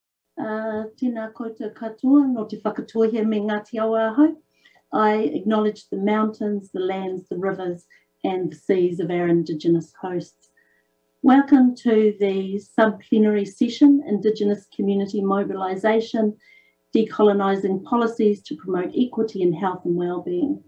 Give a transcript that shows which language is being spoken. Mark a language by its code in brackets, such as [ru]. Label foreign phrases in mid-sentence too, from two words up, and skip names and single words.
[mi] Tēnā koutou katoa, no te whakatohia me Ngāti Awaahau. [en] I acknowledge the mountains, the lands, the rivers, and the seas of our Indigenous hosts. Welcome to the sub-plenary session, Indigenous Community Mobilisation, Decolonizing Policies to Promote Equity in Health and Wellbeing.